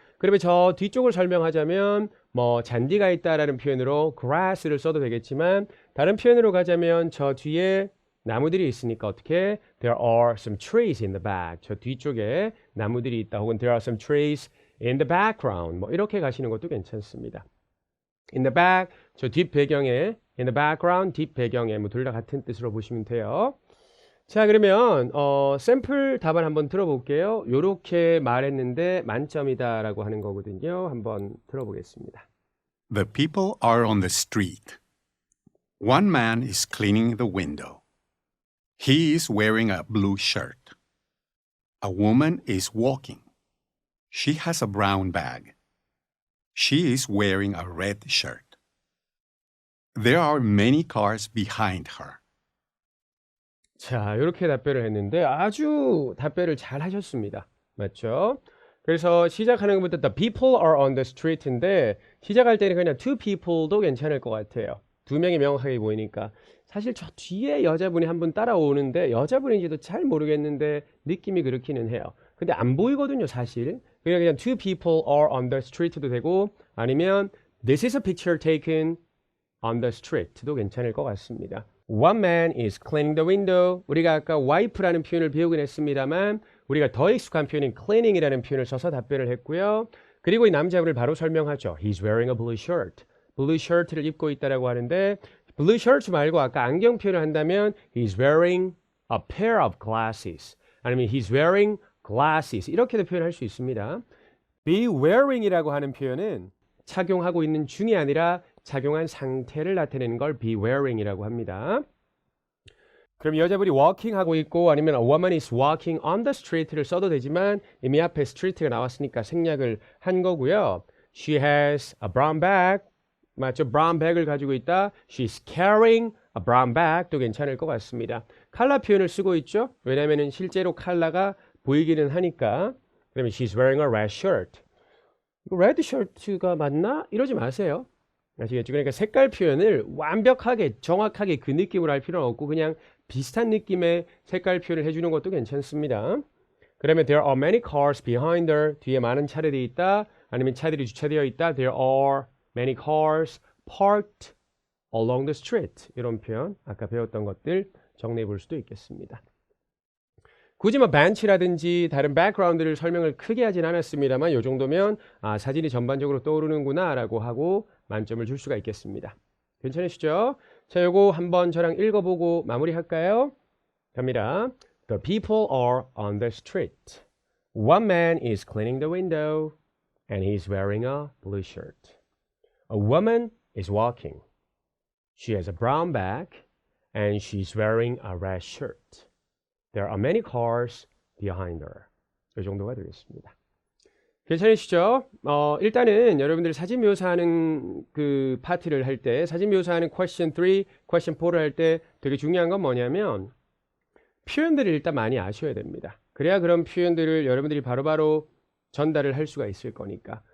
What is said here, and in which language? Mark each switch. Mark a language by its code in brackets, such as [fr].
[ko] 그러면 저 뒤쪽을 설명하자면 뭐 잔디가 있다라는 표현으로 grass를 써도 되겠지만 다른 표현으로 가자면 저 뒤에 나무들이 있으니까 어떻게 [en] there are some trees in the back [ko] 저 뒤쪽에 나무들이 있다 혹은 [en] there are some trees in the background [ko] 뭐 이렇게 가시는 것도 괜찮습니다. [en] in the back [ko] 저 뒷 배경에 [en] in the background [ko] 뒷 배경에 뭐 둘 다 같은 뜻으로 보시면 돼요. 자 그러면 샘플 답안 한번 들어볼게요. 요렇게 말했는데 만점이다 라고 하는 거거든요. 한번 들어보겠습니다. [en] The people are on the street. One man is cleaning the window. He is wearing a blue shirt. A woman is walking. She has a brown bag. She is wearing a red shirt. There are many cars behind her. [ko] 자, 이렇게 답변을 했는데 아주 답변을 잘 하셨습니다. 맞죠? 그래서 시작하는 것부터 [en] the people are on the street [ko] 인데 시작할 때는 그냥 two people도 괜찮을 것 같아요. 두 명이 명확하게 보이니까 사실 저 뒤에 여자분이 한 분 따라오는데 여자분인지도 잘 모르겠는데 느낌이 그렇기는 해요. 근데 안 보이거든요, 사실. 그냥 [en] two people are on the street [ko] 도 되고 아니면 [en] this is a picture taken on the street [ko] 도 괜찮을 것 같습니다. [en] One man is cleaning the window. [ko] 우리가 아까 wipe라는 표현을 배우긴 했습니다만 우리가 더 익숙한 표현인 cleaning이라는 표현을 써서 답변을 했고요. 그리고 이 남자분을 바로 설명하죠. [en] He's wearing a blue shirt. blue shirt를 [ko] 입고 있다라고 하는데 [en] blue shirt [ko] 말고 아까 안경 표현을 한다면 [en] He's wearing a pair of glasses. 아니면 He's wearing glasses. [ko] 이렇게도 표현할 수 있습니다. be wearing이라고 하는 표현은 착용하고 있는 중이 아니라 착용한 상태를 나타내는 걸 be wearing이라고 합니다. 그럼 여자분이 walking 하고 있고 아니면 [en] a woman is walking on the street [ko] 를 써도 되지만 이미 앞에 street가 나왔으니까 생략을 한 거고요. [en] She has a brown bag. [ko] 맞죠? brown bag을 가지고 있다. [en] She's carrying a brown bag도 [ko] 괜찮을 것 같습니다. 컬러 표현을 쓰고 있죠. 왜냐하면 실제로 컬러가 보이기는 하니까. 그러면 [en] she's wearing a red shirt. 이거 red shirt가 맞나? [ko] 이러지 마세요. 아시겠죠? 그러니까 색깔 표현을 완벽하게 정확하게 그 느낌으로 할 필요는 없고 그냥 비슷한 느낌의 색깔 표현을 해주는 것도 괜찮습니다. 그러면 [en] there are many cars behind her. [ko] 뒤에 많은 차들이 있다. 아니면 차들이 주차되어 있다. [en] There are many cars parked along the street. [ko] 이런 표현 아까 배웠던 것들 정리해 볼 수도 있겠습니다. 굳이 뭐 bench라든지 다른 background를 설명을 크게 하진 않았습니다만 이 정도면 사진이 전반적으로 떠오르는구나 라고 하고 만점을 줄 수가 있겠습니다. 괜찮으시죠? 자, 요거 한번 저랑 읽어보고 마무리할까요? 갑니다. [en] The people are on the street. One man is cleaning the window and he's wearing a blue shirt. A woman is walking. She has a brown bag and she's wearing a red shirt. There are many cars behind her. [ko] 이 정도가 되겠습니다. 괜찮으시죠? 일단은 여러분들이 사진 묘사하는 그 파트를 할 때, 사진 묘사하는 question 3, question 4를 할 때 되게 중요한 건 뭐냐면 표현들을 일단 많이 아셔야 됩니다. 그래야 그런 표현들을 여러분들이 바로바로 전달을 할 수가 있을 거니까.